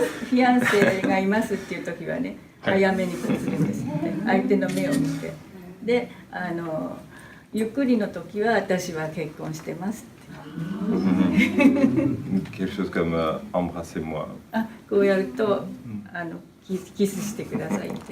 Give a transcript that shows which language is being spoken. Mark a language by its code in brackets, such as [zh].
[ja] フィアンセがいますっていう時はね、早めにこうするんですね。相手の目を見て。で、ゆっくりの時は私は結婚してますって。 [fr] Quelque chose comme embrassez-moi. [ja] こうやるとキスしてくださいって。